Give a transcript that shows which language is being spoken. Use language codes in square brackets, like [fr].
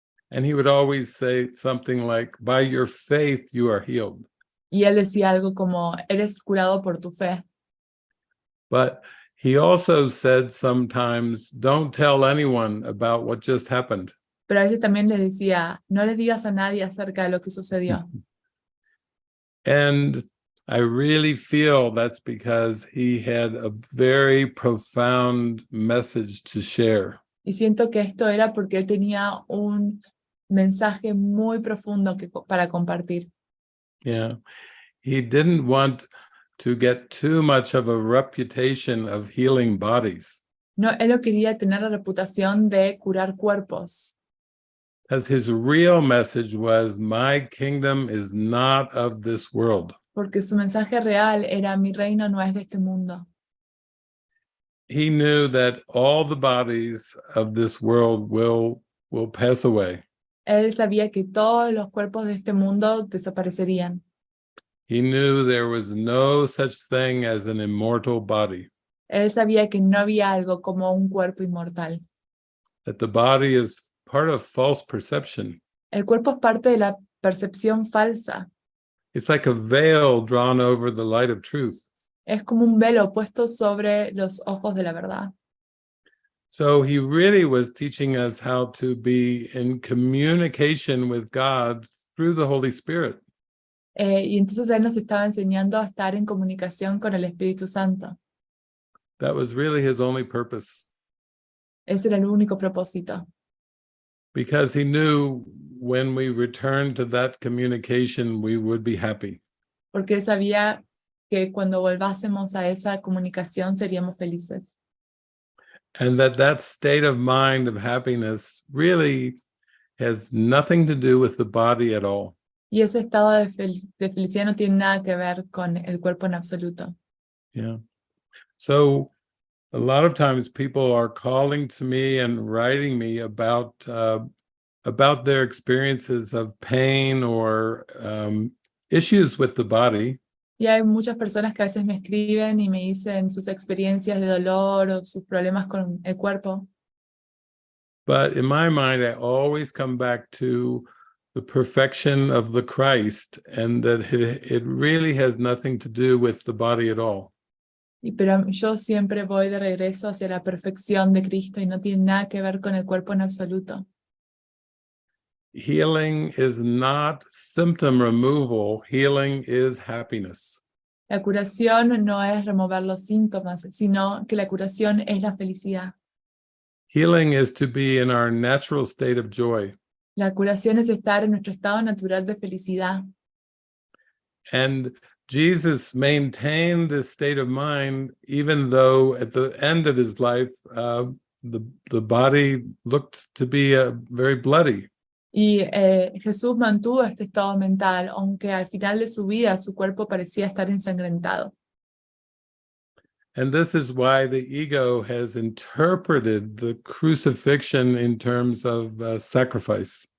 [en] And he would always say something like, by your faith you are healed. [es] Y él decía algo como, eres curado por tu fe. [en] But he also said sometimes, don't tell anyone about what just happened. [es] Pero a veces también les decía, no les digas a nadie acerca de lo que sucedió. [en] And I really feel that's because he had a very profound message to share. [es] Y siento que esto era porque él tenía un mensaje muy profundo para compartir. [en] Yeah. He didn't want to get too much of a reputation of healing bodies. [es] No, él no quería tener la reputación de curar cuerpos. [en] As his real message was, my kingdom is not of this world. [es] Porque su mensaje real era, mi reino no es de este mundo. [en] He knew that all the bodies of this world will pass away. [es] Él sabía que todos los cuerpos de este mundo desaparecerían. [en] He knew there was no such thing as an immortal body. [es] Él sabía que no había algo como un cuerpo inmortal. [en] That the body is part of false perception. [es] El cuerpo es parte de la percepción falsa. [en] It's like a veil drawn over the light of truth. [es] Es como un velo puesto sobre los ojos de la verdad. [en] So he really was teaching us how to be in communication with God through the Holy Spirit. [es] Y entonces él nos estaba enseñando a estar en comunicación con el Espíritu Santo. [en] That was really his only purpose. [es] Ese era el único propósito. [en] Because he knew when we returned to that communication, we would be happy. [es] Porque él sabía que cuando volvásemos a esa comunicación seríamos felices. [en] And that state of mind of happiness really has nothing to do with the body at all. [es] Y ese estado de felicidad no tiene nada que ver con el cuerpo en absoluto. [en] Yeah. So a lot of times people are calling to me and writing me about their experiences of pain or issues with the body. [es] Y hay muchas personas que a veces me escriben y me dicen sus experiencias de dolor o sus problemas con el cuerpo. [en] But in my mind, I always come back to the perfection of the Christ, and that it really has nothing to do with the body at all. [es] Pero yo siempre voy de regreso hacia la perfección de Cristo y no tiene nada que ver con el cuerpo en absoluto. [en] Healing is not symptom removal. Healing is happiness. [es] La curación no es remover los síntomas, sino que la curación es la felicidad. [en] Healing is to be in our natural state of joy. [es] La curación es estar en nuestro estado natural de felicidad. [en] And Jesus maintained this state of mind, even though at the end of his life, the body looked to be very bloody. [es] Y Jesús mantuvo este estado mental, aunque al final de su vida su cuerpo parecía estar ensangrentado. [en] And this is why the ego has interpreted the crucifixion in terms of sacrifice.